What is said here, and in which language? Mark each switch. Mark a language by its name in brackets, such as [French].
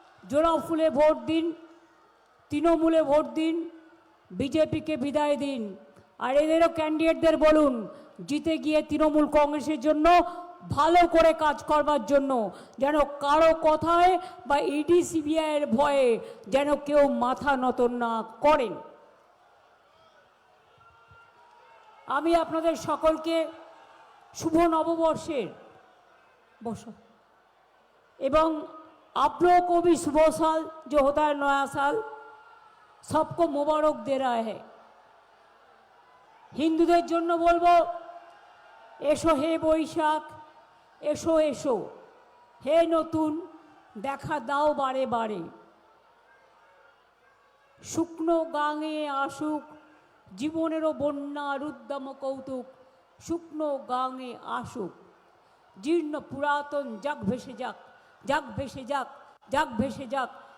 [Bangla] জোড়া ফুলে ভোট দিন, তৃণমূলে ভোট দিন, বিজেপিকে বিদায় দিন। আর এদেরও ক্যান্ডিডেটদের বলুন জিতে গিয়ে তৃণমূল কংগ্রেসের জন্য ভালো করে কাজ করবার জন্য, যেন কারো কথায় বা ইডি সিবিআইয়ের ভয়ে যেন কেউ মাথা নত না করেন। আমি আপনাদের সকলকে শুভ নববর্ষের এবং [Hindi] आप लोगों को भी शुभ साल जो होता है नया साल, सबको मुबारक दे रहा है। [Bangla] হিন্দুদের জন্য বলবো এসো হে বৈশাখ, এসো এসো হে নতুন, দেখা দাও বারে বারে। শুকনো গাঙে আসুক জীবনেরও বন্যার উদ্যম কৌতুক, শুকনো গাঙে আসুক জীর্ণ পুরাতন যাক ভেসে যাক, যাক ভেসে যাক, যাক ভেসে যাক।